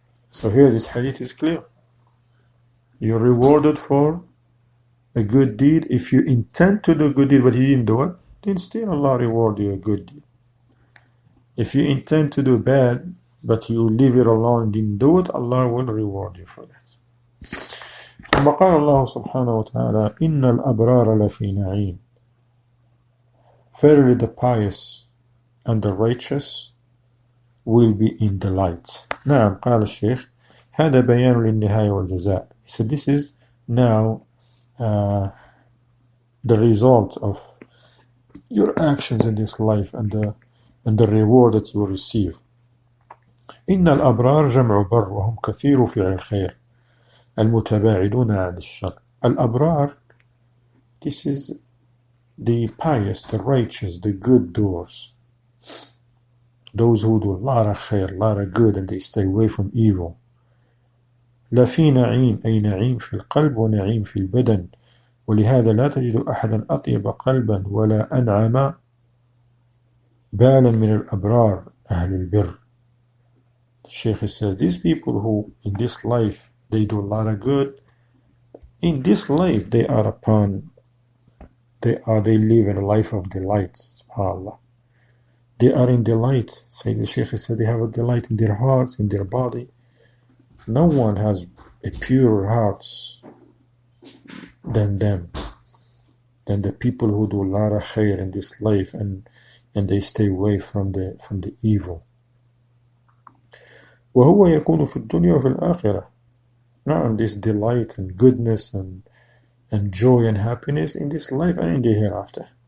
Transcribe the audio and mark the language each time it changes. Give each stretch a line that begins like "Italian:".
English: So here this hadith is clear. You're rewarded for a good deed. If you intend to do a good deed but you didn't do it, then still Allah reward you a good deed. If you intend to do bad but you leave it alone and didn't do it, Allah will reward you for that.
Arabic: ثم قال الله سبحانه وتعالى إن الأبرار لفي نعيم.
English: Verily the pious and the righteous will be in delight.
Arabic: نعم قال الشيخ هذا بيان للنهاية والجزاء.
English: He said this is now the result of your actions in this life and the reward that you will receive.
Arabic: إن الأبرار جمع بر وهم كثير فعل الخير المتباعدون عن الشر.
English: الأبرار, this is the pious, the righteous, the good doers. Those who do a lot of khair, a lot of good, and they stay away from evil.
Arabic: لفي نعيم أي نعيم في القلب ونعيم في البدن ولهذا لا تجد أحدا أطيب قلبا ولا أنعم بالا من الأبرار أهل البر.
English: The Shaykh says these people who in this life they do a lot of good, in this life they live in a life of delight. SubhanAllah. They are in delight. Say the Shaykh said they have a delight in their hearts, in their body. No one has a purer hearts than them, than the people who do a lot of khair in this life and they stay away from the evil.
Arabic: وهو يكون في الدنيا وفي الآخرة.
English: Now this delight and goodness and joy and happiness in this life and in the hereafter.